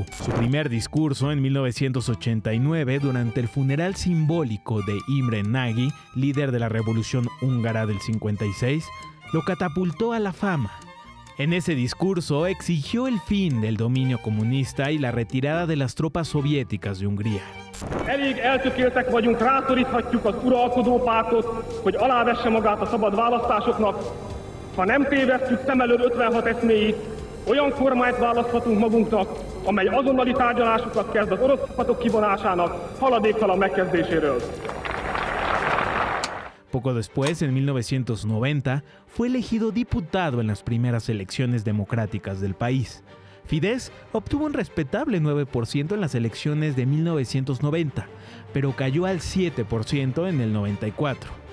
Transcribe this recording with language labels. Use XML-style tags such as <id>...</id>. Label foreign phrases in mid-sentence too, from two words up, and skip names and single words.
<es>Su primer discurso en 1989, durante el funeral simbólico de Imre Nagy, líder de la Revolución Húngara del 56, lo catapultó a la fama. En ese discurso exigió el fin del dominio comunista y la retirada de las tropas soviéticas de Hungría.</es> <hu>Elég eltökéltek vagyunk, rátoríthatjuk az uralkodó pártot, hogy alávesse magát a szabad választásoknak. Ha nem tévesztjük szem elől 56 eszméjét, olyan kormányt választhatunk magunknak, amely azonnali tárgyalásokat kezd az orosz csapatok kivonásának haladéktalan megkezdéséről.</hu> <es>Poco después, en 1990, fue elegido diputado en las primeras elecciones democráticas del país. Fidesz obtuvo un respetable 9% en las elecciones de 1990, pero cayó al 7% en el 94.</es>